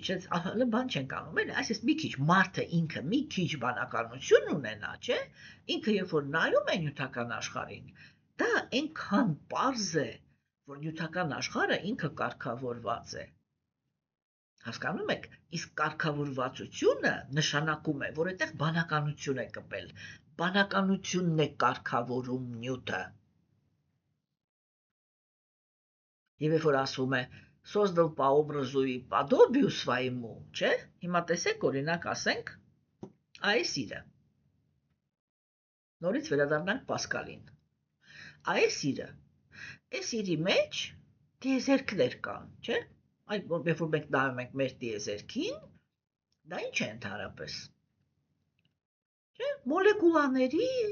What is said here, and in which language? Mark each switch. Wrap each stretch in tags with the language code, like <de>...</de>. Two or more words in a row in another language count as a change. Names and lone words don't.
<hy>հələ բան չենք անում, էլի, այսպես մի քիչ մարդը ինքը մի քիչ բանականություն ունենա, չէ՞։ Ինքը երբ որ նայում է նյութական աշխարհին, դա այնքան պարզ է, որ նյութական աշխարհը ինքը կարգավորված է։ Հասկանում եք, իսկ կարգավորվածությունը նշանակում է, որ այդտեղ բանականություն է կպել, բանականությունն է կարգավորում նյութը։ Եվ երբ որ ասվում է</hy> <ru>создал по образу и подобию своему,</ru> <hy>չէ՞։ Հիմա տեսեք, օրինակ ասենք, Այսիրը։ Նորից վերադառնանք Պասկալին։ Այսիրը։ Այս իրի մեջ տիեզերքներ կան, չէ՞։ Այդ երբ որ մենք նայում ենք մեր տիեզերքին, դա ինչ է ընդհանրապես։ Չէ՞, մոլեկուլաների,</hy>